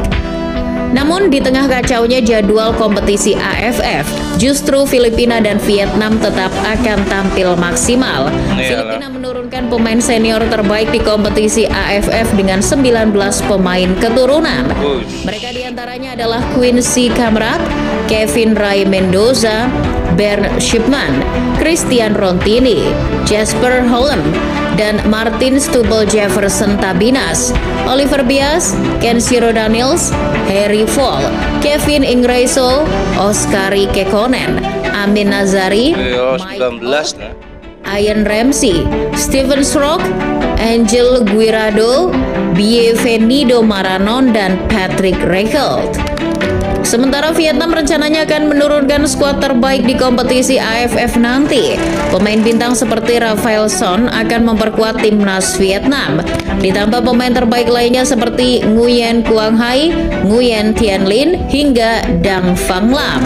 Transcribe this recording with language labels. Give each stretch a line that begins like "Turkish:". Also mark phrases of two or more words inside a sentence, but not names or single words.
Indonesian: Namun di tengah kacaunya jadwal kompetisi AFF, justru Filipina dan Vietnam tetap akan tampil maksimal. Filipina menurunkan pemain senior terbaik di kompetisi AFF dengan 19 pemain keturunan. Mereka diantaranya adalah Quincy Kamrat, Kevin Ray Mendoza, Bernd Shipman, Christian Rontini, Jasper Holm, dan Martin Stubble Jefferson Tabinas, Oliver Bias, Kenshiro Daniels, Harry Fall, Kevin Ingreso, Oskari Kekkonen, Amin Nazari, Mike Ott, Ian Ramsey, Steven Strock, Angel Guirado, Bienvenido Maranon, dan Patrick Reichelt. Sementara Vietnam rencananya akan menurunkan skuad terbaik di kompetisi AFF nanti. Pemain bintang seperti Rafael Son akan memperkuat timnas Vietnam. Ditambah pemain terbaik lainnya seperti Nguyen Quang Hai, Nguyen Thian Linh, hingga Dang Phang Lam.